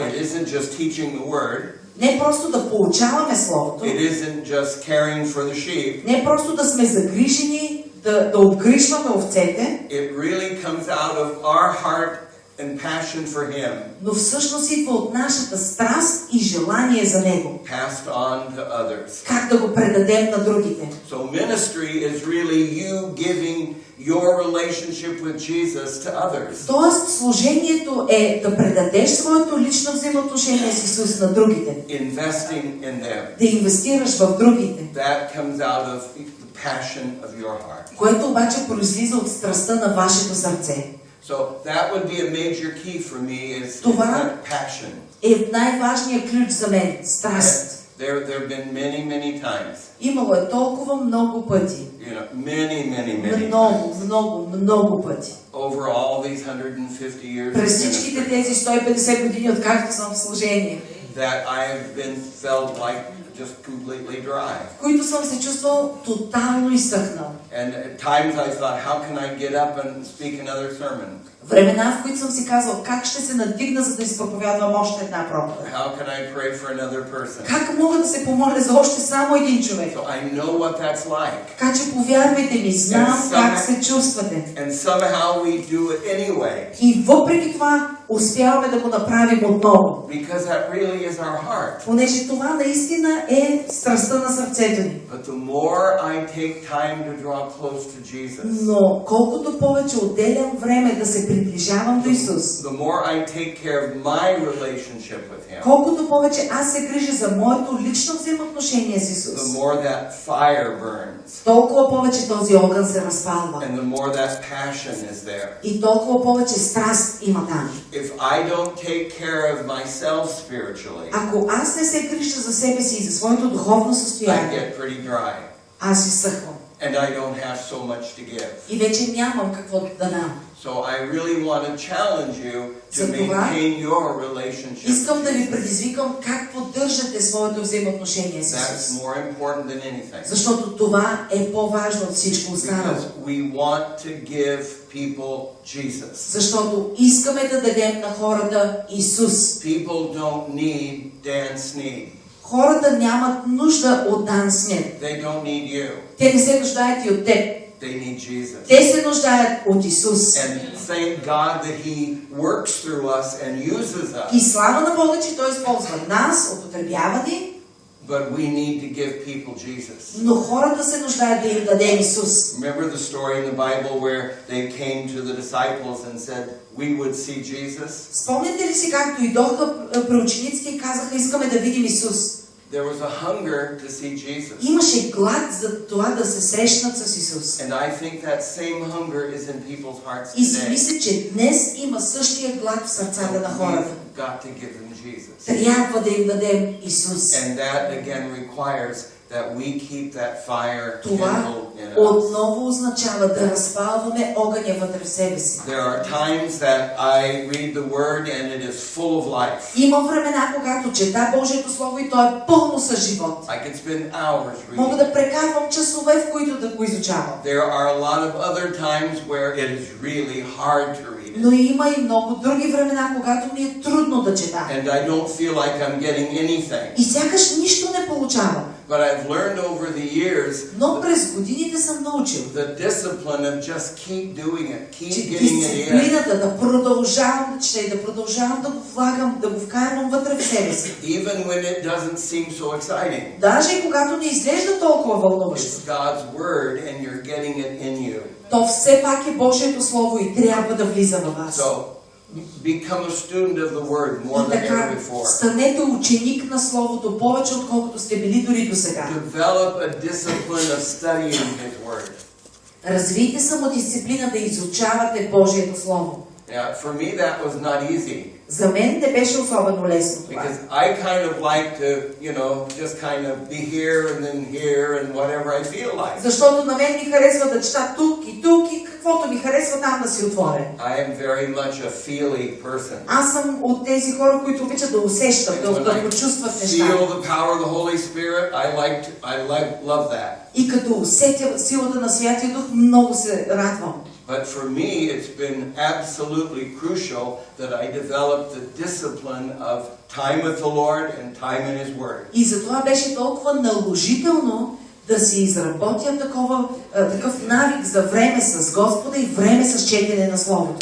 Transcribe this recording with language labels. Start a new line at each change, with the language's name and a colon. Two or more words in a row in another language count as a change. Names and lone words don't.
English: It isn't just teaching the word.
Bulgarian: Не просто да получаваме Словото,
English: It isn't just caring for the sheep.
Bulgarian: не просто да сме загрижени, да обгрижваме овцете,
English: It really comes out of our heart and passion for Him,
Bulgarian: но всъщност идва от нашата страст и желание за Него.
English: passed on to others.
Bulgarian: Как да го предадем на другите.
English: So ministry is really you giving your relationship with Jesus to others.
Bulgarian: Тоест, служението е да предадеш своето лично взаимоотношение с Исус на другите.
English: Investing in them.
Bulgarian: Да инвестираш в другите.
English: That comes out of the passion of your heart.
Bulgarian: Което обаче произлиза от страстта на вашето сърце.
English: So that would be a major key for me is
Bulgarian: Това
English: that passion.
Bulgarian: е най-важният ключ за мен. Страст.
English: There have been many times.
Bulgarian: Имало е толкова много пъти.
English: You know, many
Bulgarian: Много,
English: times.
Bulgarian: много пъти.
English: Over all these 150 years of
Bulgarian: През всичките
English: ministry,
Bulgarian: тези 150 години, откакто съм в служение,
English: that I have been felt like just completely dry.
Bulgarian: в които съм се чувствал тотално изсъхнал.
English: And at times I thought, how can I get up and speak another sermon?
Bulgarian: Времена, в които съм си казвал, как ще се надигна, за да изпроповядвам още една проповед.
English: How can I pray for another person?
Bulgarian: Как мога да се помоля за още само един човек?
English: So I know what that's like.
Bulgarian: Така че повярвайте ми, знам как се чувствате.
English: And somehow we do it anyway.
Bulgarian: И въпреки това успяваме да го направим отново.
English: Because that really is our heart.
Bulgarian: Понеже това наистина е страстта на сърцето ни.
English: But the more I take time to draw close to Jesus,
Bulgarian: Но колкото повече отделям време да се приближавам до Исус,
English: the more I take care of my relationship with Him,
Bulgarian: колкото повече аз се грижа за моето лично взаимоотношение с Исус,
English: the more that fire burns.
Bulgarian: толкова повече този огън се разпалва. запалва.
English: And the more that passion is there.
Bulgarian: И толкова повече страст има там.
English: If I don't take care of myself spiritually,
Bulgarian: Ако аз не се грижа за себе си и за своето духовно
English: I
Bulgarian: състояние,
English: get pretty dry.
Bulgarian: аз изсъхвам.
English: And I don't have so much to give.
Bulgarian: И вече нямам какво да дам.
English: So I really want to challenge you to maintain your relationship.
Bulgarian: Искам да ви предизвикам как поддържате своето взаимоотношение с
English: That's
Bulgarian: Исус.
English: more important than anything.
Bulgarian: Защото това е по-важно от всичко останало.
English: Because we want to give people Jesus.
Bulgarian: Защото искаме да дадем на хората Исус.
English: People don't need Dan Sneed.
Bulgarian: Хората нямат нужда от Дан Смит.
English: They don't need you.
Bulgarian: Те не се нуждаят и от теб.
English: They need Jesus.
Bulgarian: Те се нуждаят от Исус.
English: And thank God that He works through us and uses us.
Bulgarian: И слава на Бога, че Той използва нас, употребява ни.
English: But we need to give people Jesus.
Bulgarian: Но хората се нуждаят да им дадем Исус.
English: Remember the story in the Bible where they came to the disciples and said, "We would see Jesus."
Bulgarian: Спомняте ли си как дойдоха при учениците и казаха, искаме да видим Исус?
English: There was a hunger to see Jesus.
Bulgarian: Имаше глад за това да се срещнат с Исус.
English: And I think that same hunger is in people's hearts
Bulgarian: И си
English: today.
Bulgarian: мисля, че днес има същия глад в сърцата на хората.
English: We've got to give them Jesus.
Bulgarian: Трябва да им дадем Исус.
English: And that again requires that we keep that fire
Bulgarian: Това
English: kindled in us.
Bulgarian: отново означава да разпалваме огъня вътре в себе си.
English: There are times that I read the Word and it is full of life.
Bulgarian: Има времена, когато чета Божието Слово и то е пълно с живот.
English: I can spend hours
Bulgarian: Мога
English: reading.
Bulgarian: да прекарвам часове, в които да го изучавам.
English: There are a lot of other times where it is really hard to read it.
Bulgarian: Но има и много други времена, когато ми е трудно да чета.
English: And I don't feel like I'm getting anything.
Bulgarian: И сякаш нищо не получавам.
English: But I've learned over the years
Bulgarian: Но през годините съм научил,
English: the discipline of just keep doing it, keep
Bulgarian: че
English: getting it in.
Bulgarian: дисциплината да продължавам да чета и да продължавам да го влагам, да го вкарвам вътре в себе си.
English: Even when it doesn't seem so exciting.
Bulgarian: Даже и когато не изглежда толкова вълнуващо.
English: It's God's Word and you're getting it in you.
Bulgarian: То все пак е Божието Слово и трябва да влиза във вас.
English: So, become a student of the Word more
Bulgarian: И
English: than ever
Bulgarian: така,
English: before.
Bulgarian: станете ученик на Словото повече, отколкото сте били дори до сега.
English: Develop a discipline of studying His Word.
Bulgarian: Развийте самодисциплина да изучавате Божието Слово.
English: Yeah, for me that was not easy.
Bulgarian: За мен не беше особено лесно това.
English: Because I kind of like to, just kind of be here and whatever I feel like.
Bulgarian: Защото на мен ми харесва да чета тук и каквото ми харесва там да си отворя.
English: I am very much a feely person.
Bulgarian: Аз съм от тези хора, които обичат да усещат, да почувстват неща.
English: Feel the power of the Holy Spirit. I love that.
Bulgarian: И като усетя силата на Святия Дух, много се радвам.
English: But for me, it's been absolutely crucial that I develop the discipline of time with the Lord and time in His Word.
Bulgarian: И затова беше толкова наложително да си изработя такъв навик за време с Господа и време с четене на Словото.